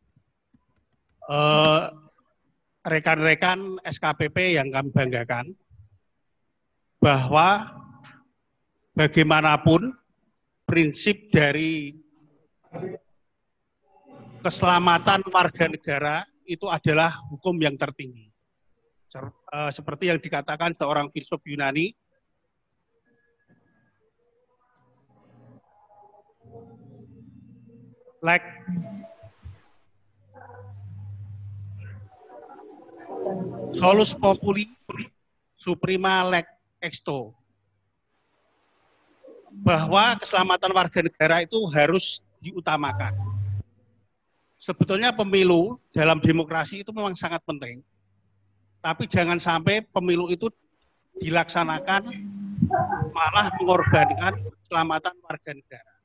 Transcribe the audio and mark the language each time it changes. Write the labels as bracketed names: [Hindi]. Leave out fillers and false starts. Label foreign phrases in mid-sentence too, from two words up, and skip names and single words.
[Indonesian] Rekan-rekan SKPP yang kami banggakan, bahwa bagaimanapun prinsip dari keselamatan warga negara itu adalah hukum yang tertinggi. Seperti yang dikatakan seorang filsuf Yunani, [Latin] lex solus populi suprema lex exto, [Indonesian] bahwa keselamatan warga negara itu harus diutamakan. Sebetulnya pemilu dalam demokrasi itu memang sangat penting, tapi jangan sampai pemilu itu dilaksanakan malah mengorbankan keselamatan warga negara.